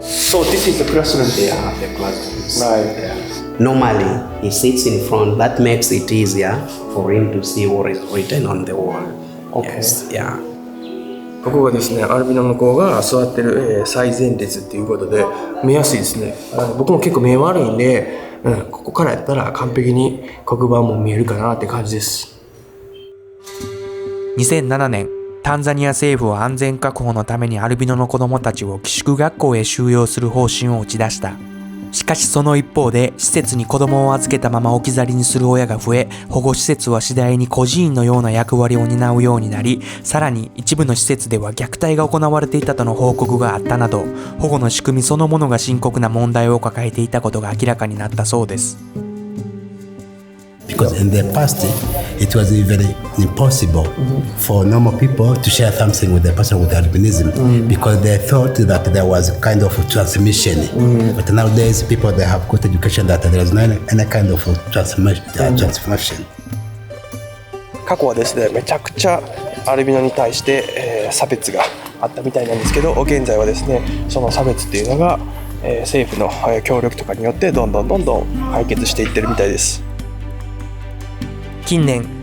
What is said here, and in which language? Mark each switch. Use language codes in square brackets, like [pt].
[en] So this is the classroom. Yeah, the classrooms. Right. Normally, he sits in front. That makes it easier for him to see what is written on the wall. Okay. Yes, yeah. [ja] ここがですね、アルビノの子が座ってる、最前列っていうことで見やすいですね。僕も結構目悪いんで、ここからやったら完璧に黒板も見えるかなって感じです。 2007年、タンザニア政府は安全確保のためにアルビノの子どもたちを寄宿学校へ収容する方針を打ち出した。しかしその一方で、施設に子供を預けたまま置き去りにする親が増え、保護施設は次第に孤児院のような役割を担うようになり、さらに一部の施設では虐待が行われていたとの報告があったなど、保護の仕組みそのものが深刻な問題を抱えていたことが明らかになったそうです。 [en] Because in the past, it was even impossible for normal people to share something with the person with albinism because they thought that there was a kind of transmission. But nowadays, people they have good education that there is no any kind of transmission. [ja] 過去はですね、めちゃくちゃアルビノに対して、差別があったみたいなんですけど、現在はですね、その差別っていうのが、政府の協力とかによってどんどん解決していってるみたいです。近年、